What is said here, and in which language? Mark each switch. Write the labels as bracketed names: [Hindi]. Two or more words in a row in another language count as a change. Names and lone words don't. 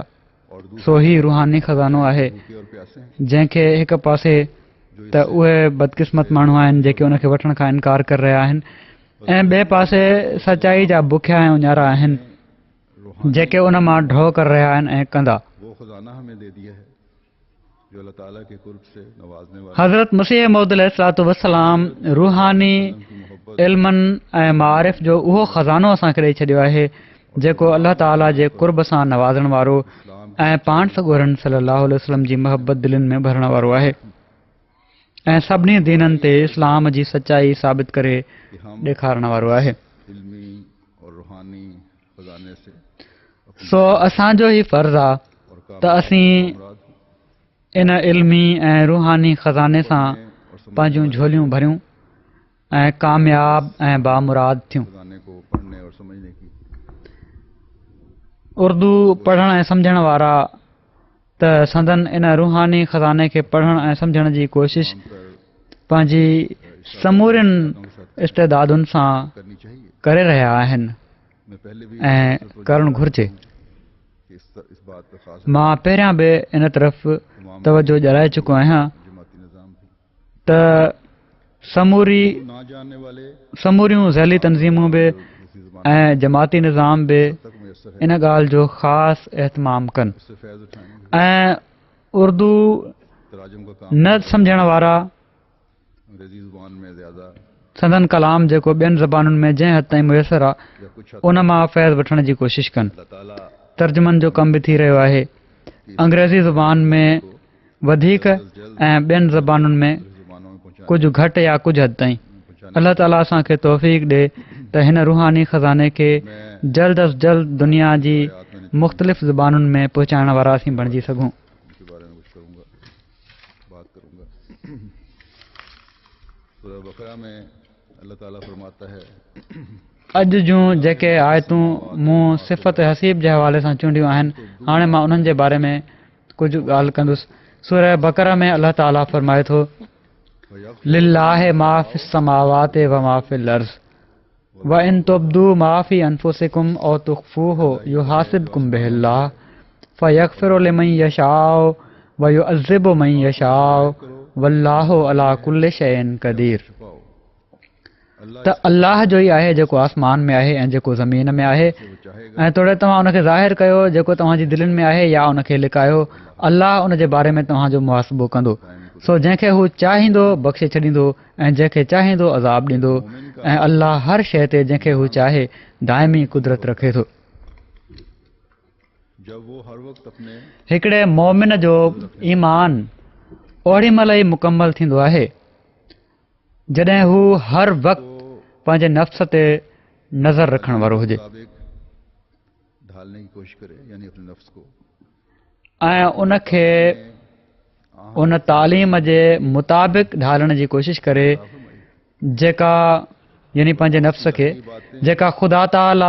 [Sindhi] सो ही रूहानी खज़ानो आहे जंहिंखे हिकु पासे त उहे बदकिस्मत माण्हू आहिनि जेके उनखे वठण खां इनकार करे रहिया आहिनि ऐं ॿिए पासे सचाई जा बुखिया ऐं उञारा आहिनि जेके उन मां ड्रॉ करे रहिया आहिनि ऐं कंदा। [Urdu] وہ خزانہ ہمیں دے دیا ہے جو اللہ تعالیٰ کے قرب سے نوازنے والا [Sindhi] हज़रत मसीह मौद [Arabic] عليه الصلاة والسلام [Sindhi] रूहानी इल्मनि ऐं मारिफ़ जो उहो खज़ानो असांखे ॾेई छॾियो आहे जेको अल्लाह ताला जे कुर्ब सां नवाज़ण वारो ऐं पाण सॻोरनि [Arabic] صلى الله عليه وسلم [Sindhi] जी मोहबत दिलनि में भरण वारो आहे ऐं सभिनी दीननि ते इस्लाम जी सचाई साबित करे ॾेखारण वारो आहे। [Urdu] علمی اور روحانی خزانے سے [Sindhi] सो असांजो ई फ़र्ज़ु आहे त असीं इन इल्मी ऐं रूहानी खज़ाने सां पंहिंजूं झोलियूं भरियूं ऐं कामयाब ऐं बामुराद थियूं। [Urdu] خزانے کو پڑھنے اور سمجھنے کی [Sindhi] उर्दू पढ़ण ऐं सम्झण वारा त संदन इन रूहानी खज़ाने खे पढ़ण ऐं सम्झण जी कोशिश पंहिंजी समूरियुनि इस्तेदादुनि सां [Urdu] کرنی چاہیے. [Sindhi] करे रहिया आहिनि [Urdu] میں پہلے بھی [Sindhi] ऐं करणु घुर्जे। [Urdu] اس بات پر خاص [Sindhi] मां पहिरियां बि इन तरफ़ तवजो ॾियाराए चुको आहियां [Urdu] جماعتی نظام بھی [Sindhi] त [Urdu] نہ جاننے والے [Sindhi] समूरियूं ज़ैली तंज़ीमूं बि ऐं जमाती निज़ाम बि [Urdu] تک میسر ہے [Sindhi] इन ॻाल्हि जो ख़ासि एहतमाम कनि [Urdu] اس سے فیض اٹھائیں گے. [Sindhi] ऐं उर्दू [Urdu] تراجم کا کام [Sindhi] न सम्झण वारा [Urdu] انگریزی زبان میں زیادہ [Sindhi] संदन कलाम जेको ॿियनि ज़बानुनि में जंहिं हद ताईं मुयसरु आहे [Urdu] یا کچھ حد [Sindhi] उन मां फैज़ वठण जी कोशिशि कनि। [Urdu] اللہ تعالیٰ [Sindhi] तर्जुमनि जो कम बि थी रहियो आहे अंग्रेज़ी ज़ुबान में वधीक ऐं ॿियनि ज़बानुनि में [Urdu] زبانوں میں پہنچانے [Sindhi] कुझु घटि या कुझु हद ताईं। अल्लाह ताला असांखे तौफ़ीक़ ॾे त हिन रूहानी खज़ाने खे जल्द अज़ जल्द दुनिया जी मुख़्तलिफ़ ज़बानुनि में पहुचाइण वारा असीं बणिजी सघूं। [Urdu] کے بارے میں کچھ کروں گا، بات کروں گا۔ سورہ بقرہ میں اللہ تعالیٰ فرماتا ہے [Sindhi] अॼु जूं जेके आयतूं मूं सिफ़त हसीब जे हवाले सां चूंडियूं आहिनि हाणे मां उन्हनि जे बारे में कुझु ॻाल्हि कंदुसि। सूरह बकरा में अल्लाह ताला फरमाए थो [Arabic] لله ما في السماوات وما في الأرض وإن تبدوا ما في أنفسكم أو تخفوه يحاسبكم به الله فيغفر لمن يشاء ويعذب من يشاء والله على كل شيء قدير. [Sindhi] त अल्लाह जो ई आहे जेको आसमान में आहे ऐं जेको ज़मीन में आहे ऐं तोड़े तव्हां उनखे ज़ाहिर कयो जेको तव्हांजी दिलनि में आहे या उनखे लिकायो अल्लाह उन जे बारे में तव्हांजो मुहासिबो कंदो सो जंहिंखे हू चाहींदो बख़्शे छॾींदो ऐं जंहिंखे चाहींदो अज़ाब ॾींदो ऐं अल्लाह हर शइ ते जंहिंखे हू चाहे दाइमी कुदरत रखे थो। [Urdu] جب وہ ہر وقت اپنے [Sindhi] हिकिड़े मोमिन जो ईमान ओड़ी महिल ई मुकमल थींदो आहे जॾहिं हू हर वक़्तु पंहिंजे नफ़्स ते नज़र रखण वारो हुजे [Urdu] مطابق ڈھالنے کی کوشش کرے، یعنی اپنے نفس کو [Sindhi] ऐं उनखे उन तालीम जे मुताबिक़ ढालण जी कोशिश करे जेका यानी पंहिंजे नफ़्स खे जेका ख़ुदा ताला